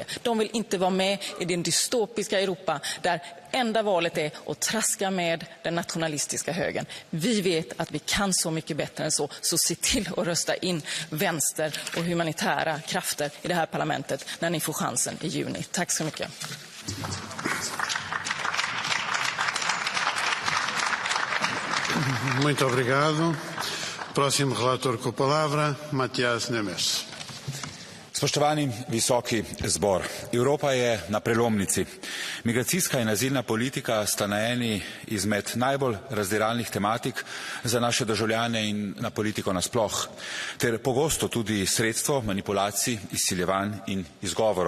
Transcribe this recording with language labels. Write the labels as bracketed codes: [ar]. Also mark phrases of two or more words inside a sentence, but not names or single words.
[sv] De vill inte vara med i den dystopiska Europa där enda valet är att traska med den nationalistiska högern. Vi vet att vi kan så mycket bättre än så se till att rösta in vänster och humanitära krafter i det här parlamentet när ni får chansen i juni. Tack så mycket. [pt] Muito obrigado. Próximo relator com a palavra, Matias Nemes. [sl] Spoštovani visoki zbor, Evropa je na prelomnici. Migracijska in azilna politika sta na eni izmed najbolj razdiralnih tematik za naše državljane in na politiko nasploh, ter pogosto tudi sredstvo manipulacij, izsiljevanj in izgovorov.